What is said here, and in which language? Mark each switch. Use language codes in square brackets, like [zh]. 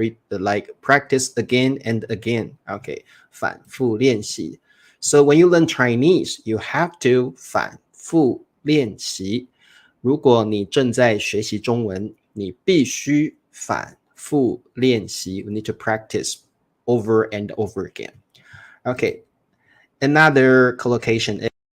[en] Like practice again and again. Okay, [zh] 反复练习. [en] So when you learn Chinese, you have to [zh] 反复练习. 如果你正在学习中文，你必须反复练习. [en] You need to practice over and over again. Okay, another collocation is